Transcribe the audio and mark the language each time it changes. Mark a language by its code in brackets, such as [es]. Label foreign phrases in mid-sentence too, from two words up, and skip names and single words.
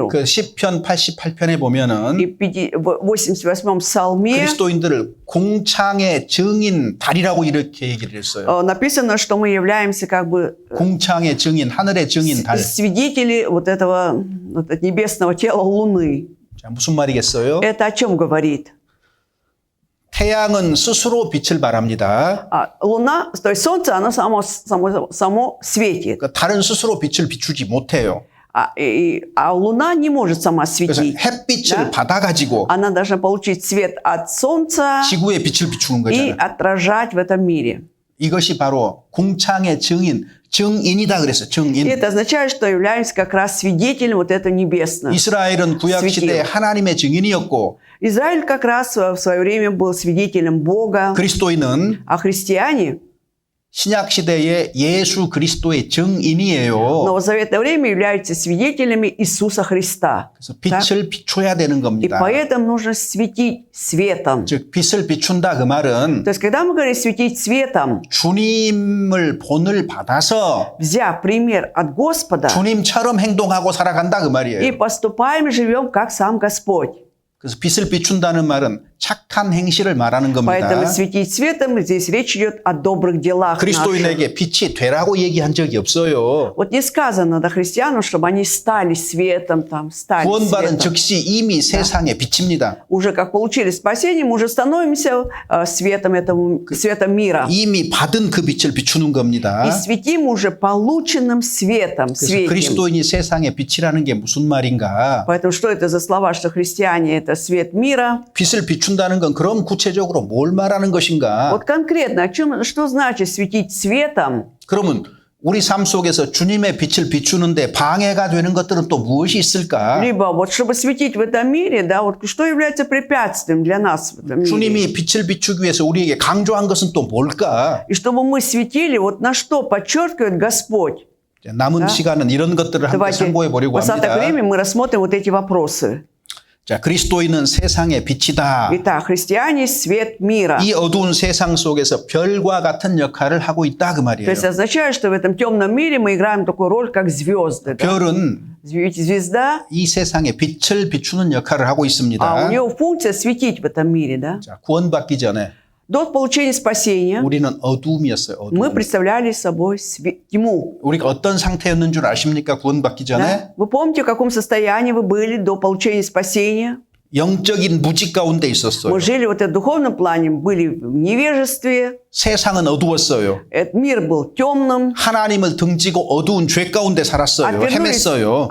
[ko] 그 시편 88편에 보면은 [ru] И в 88-м псалме [ko] 그리스도인들을 공창의 증인 달이라고 이렇게 얘기를 했어요. [ru] написано, что мы являемся как бы [ko] 공창의 증인, 하늘의 증인 달. [ru] свидетели вот этого небесного тела Луны. [ko] 자, 무슨 말이겠어요? [ru] Это о чем говорит? [ko] 태양은 스스로 빛을 발합니다. [ru] Луна, то есть Солнце, оно само светит. [ko] 그 달은 스스로 빛을 비추지 못해요. [ru] А Луна не может сама [ko] 그래서 [ru] светить. [ko] 햇빛을 받아가지고 [ru] Она должна получить свет от Солнца [ko] 지구에 빛을 비추는 [ru] и [ko] 거잖아요. [ru] отражать в этом мире. [ko] 이것이 바로 공창의 증인, 증인이다 그랬어요. [ru] И [ko] 증인. [ru] это означает, что являемся как раз свидетелем вот этого небесного. [ko] 이스라엘은 구약시대에 하나님의 증인이었고 [ru] Израиль как раз в свое время был свидетелем Бога, [ko] 그리스도인은 [ru] а христиане [ko] 신약시대의 예수 그리스도의 증인이에요. [ru] в новозаветное время являются свидетелями Иисуса Христа. [ko] 그래서 빛을 비춰야 되는 [ru] И [ko] 겁니다. [ru] поэтому нужно светить светом. [ko] 즉 빛을 비춘다 그 말은 [ru] То есть, когда мы говорим светить светом, [ko] 주님을 본을 받아서 [ru] взяв пример от Господа, [ko] 주님처럼 행동하고 살아간다 그 [ru] и [ko] 말이에요. [ru] поступаем и живем, как сам Господь. [ko] 그래서 빛을 비춘다는 말은 착한 행실을 말하는 겁니다. [ru] Поэтому светить светом, здесь речь идет о добрых делах наших. [ko] 그리스도인에게 빛이 되라고 얘기한 적이 없어요. [ru] Вот не сказано до христиан, чтобы они стали светом, там, стали [ko] 구원받은 [ru] светом. [ko] 즉시 이미 세상의 빛입니다. [ru] Уже как получили спасение, мы уже становимся светом светом мира. [ko] 이미 받은 그 빛을 비추는 겁니다. [ru] И светим уже полученным светом, [ko] 그래서 [ru] светим. [ko] 그리스도인이 세상의 빛이라는 게 무슨 말인가? [ru] Поэтому что это за слова, что христиане – это свет мира? [ko] 빛을 비춘다는 건 그럼 구체적으로 뭘 말하는 것인가? [ru] Вот конкретно, что значит светить светом? [ko] 그러면 우리 삶 속에서 주님의 빛을 비추는데 방해가 되는 것들은 또 무엇이 있을까? [ru] Либо вот чтобы светить в этом мире, да, вот что является препятствием для нас в этом мире? [ko] 주님이 빛을 비추기 위해서 우리에게 강조한 것은 또 뭘까? [ru] И чтобы мы светили, вот на что подчеркивает Господь? [ko] 남은 시간은 이런 것들을 함께 [ru] Давайте [ko] 참고해 보려고 [ru] в остаток [ko] 합니다. [ru] времени мы рассмотрим вот эти вопросы. [ko] 자, 그리스도인은 세상의 빛이다. [ru] Итак, христиане – свет мира. [ko] 이 어두운 세상 속에서 별과 같은 역할을 하고 있다 그 [ru] То [ko] 말이에요. [ru] есть означает, что в этом темном мире мы играем такую роль, как звезды. Да? [ko] 별은 [ru] Ведь звезда, [ko] 이 세상에 빛을 비추는 역할을 하고 [ru] а у [ko] 있습니다. [ru] нее функция светить в этом мире. Да? [ko] 자, 구원받기 전에 [ru] До получения спасения [ko] 우리는 어두움이었어요. [ru] мы [ko] 어두움. [ru] представляли собой тьму. [ko] 우리가 어떤 상태였는 줄 아십니까? 구원받기 전에 [ru] Да? Вы помните, в каком состоянии вы были до получения спасения? [ko] 영적인 무지 가운데 있었어요. [ru] Мы жили в этом духовном плане, были в невежестве, [ko] 세상은 어두웠어요. [ru] этот мир был темным, [ko] 하나님을 등지고 어두운 죄 가운데 살았어요. [ru] отвернулись [ko] 헤맸어요.